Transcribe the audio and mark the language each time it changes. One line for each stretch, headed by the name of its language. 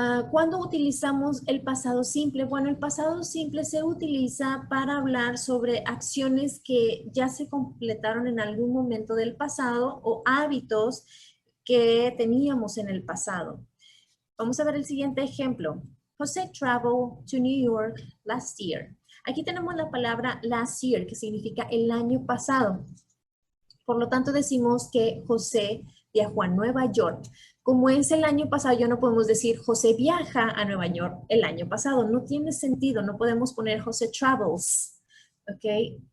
Spanish: ¿Cuándo utilizamos el pasado simple? Bueno, el pasado simple se utiliza para hablar sobre acciones que ya se completaron en algún momento del pasado o hábitos que teníamos en el pasado. Vamos a ver el siguiente ejemplo.
English: José traveled to New York last year.
Spanish: Aquí tenemos la palabra last year, que significa el año pasado. Por lo tanto, decimos que José viajó a Nueva York. Como es el año pasado, ya no podemos decir José viaja a Nueva York el año pasado. No tiene sentido, no podemos poner José travels. ¿Ok?